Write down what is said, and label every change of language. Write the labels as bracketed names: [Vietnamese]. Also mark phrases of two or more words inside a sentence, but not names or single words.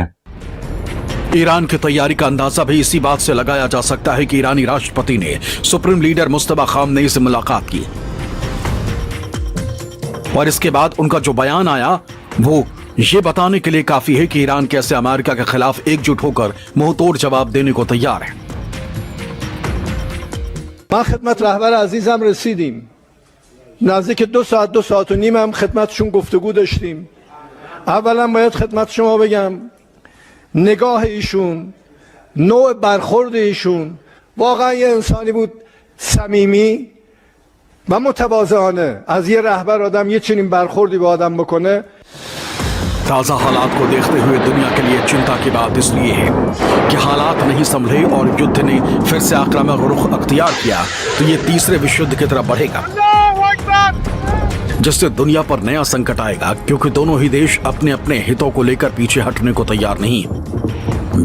[Hindi] ईरान की तैयारी का अंदाजा भी इसी बात से लगाया जा सकता है कि ईरानी राष्ट्रपति ने [English] supreme leader [Hindi] मुस्तफा खामनेई से मुलाकात की और इसके बाद उनका जो बयान आया वो ये बताने के लिए काफी है कि ईरान कैसे अमेरिका के खिलाफ एकजुट होकर मुंहतोड़ जवाब देने को तैयार है। [Persian] ما خدمت رهبر عزیزم رسیدیم. نزدیک 2 ساعت و نیم هم خدمتشون گفتگو داشتیم. اولا باید خدمت شما بگم نگاه ایشون، نوع برخورد ایشون واقعا یه انسانی بود صمیمی و متواضعانه. از یه رهبر آدم یه چنین برخوردی با آدم بکنه. [Hindi] ताजा हालात को देखते हुए दुनिया के लिए चिंता की बात इसलिए है कि हालात नहीं संभले और युद्ध ने फिर से आक्रामक रुख अख्तियार किया तो ये तीसरे विश्व युद्ध की तरफ बढ़ेगा, जिससे दुनिया पर नया संकट आएगा, क्योंकि दोनों ही देश अपने अपने हितों को लेकर पीछे हटने को तैयार नहीं।